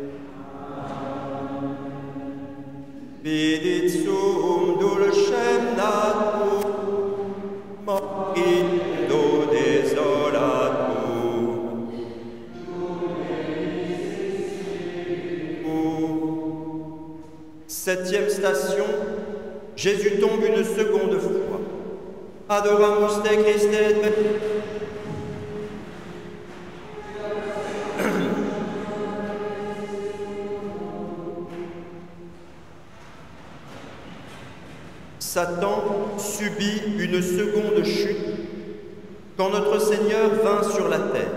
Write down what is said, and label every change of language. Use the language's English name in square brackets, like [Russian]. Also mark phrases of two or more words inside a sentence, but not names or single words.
[Latin] Vidit suum dulcem natum, morindo desolatum. [French] Septième station, Jésus tombe une seconde fois. [Latin] Adoramus te Christe [French] et Satan subit une seconde chute quand notre Seigneur vint sur la terre.